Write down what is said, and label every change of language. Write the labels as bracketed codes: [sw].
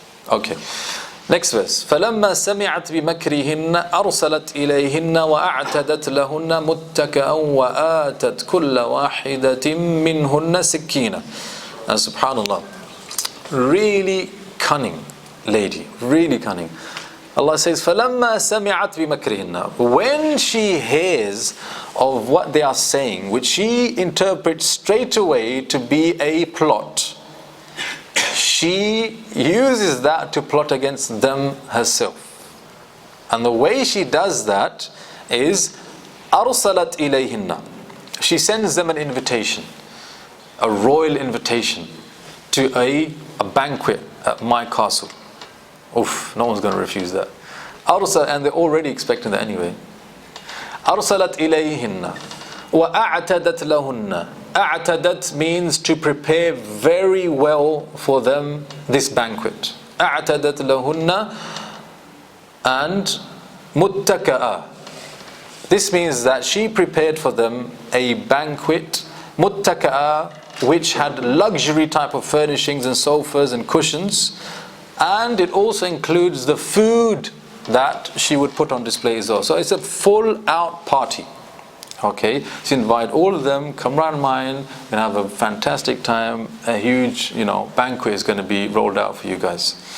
[en] Okay. Next verse. [ar] فَلَمَّا سَمِعَتْ بِمَكْرِهِنَّ أَرْسَلَتْ إِلَيْهِنَّ وَأَعْتَدَتْ لَهُنَّ مُتَّكَأً وَآتَتْ كُلَّ وَاحِدَةٍ مِّنْهُنَّ سِكِّينًا. [en] And subhanallah, really cunning lady, really cunning. Allah says, [ar] فَلَمَّا سَمِعَتْ بِمَكْرِهِنَّ. [en] When she hears of what they are saying, which she interprets straight away to be a plot, she uses that to plot against them herself. And the way she does that is [ar] أَرْسَلَتْ إِلَيْهِنَّ. [en] She sends them an invitation, a royal invitation to a banquet at my castle. Oof, no one's going to refuse that. And they're already expecting that anyway. [ar] أَرْسَلَتْ إِلَيْهِنَّ وَأَعْتَدَتْ لَهُنَّ. [en] أَعْتَدَتْ means to prepare very well for them this banquet. [ar] أَعْتَدَتْ لَهُنَّ and مُتَّكَأً. [en] This means that she prepared for them a banquet, مُتَّكَأً, which had luxury type of furnishings and sofas and cushions, and it also includes the food that she would put on display as well. So it's a full out party. Okay, so invite all of them, come round mine, we're gonna have a fantastic time, a huge, banquet is gonna be rolled out for you guys.